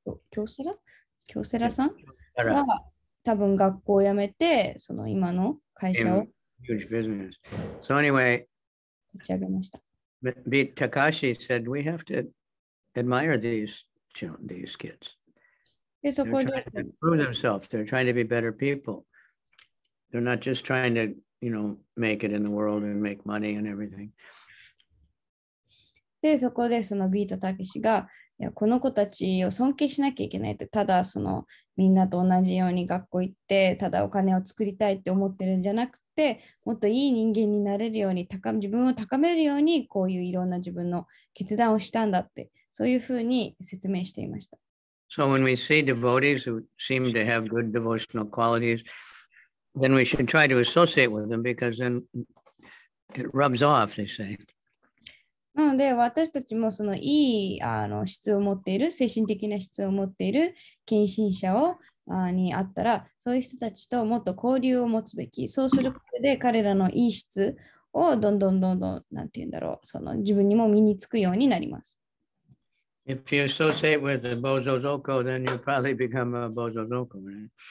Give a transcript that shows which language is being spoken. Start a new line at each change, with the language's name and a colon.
Japanese: 京セラさんは多分学校を辞めて、その今の会社を
English: huge business. So anyway,
Japanese: 立ち上げました。
English: Takashi said we have to admire these kids.
Japanese: で、そ
English: They're
Japanese: こ
English: trying
Japanese: で
English: to improve themselves. They're trying to be better people. They're not just trying to, make it in the world and make money and everything.
Japanese: で、そこでそのビートたけしが、いや、この子たちを尊敬しなきゃいけないって、ただみんなと同じように学校行って、ただお金を作りたいって思ってるんじゃなくて、もっといい人間になれるように、自分を高めるように、こういういろんな自分の決断をしたんだって、そういうふうに説明していました。
English: So when we see devotees who seem to have good devotional qualities, then we should try to associate with them because then it rubs off, they say.
Japanese: なので、私たちもそのいい質を持っている、精神的な質を持っている献身者に会ったら、そういう人たちともっと交流を持つべき。そうすることで、彼らのいい質をどんどん、なんて言うんだろう、自分にも身につくようになります。
English: If you associate with the Bozozoko, then you probably become a Bozozoko, right?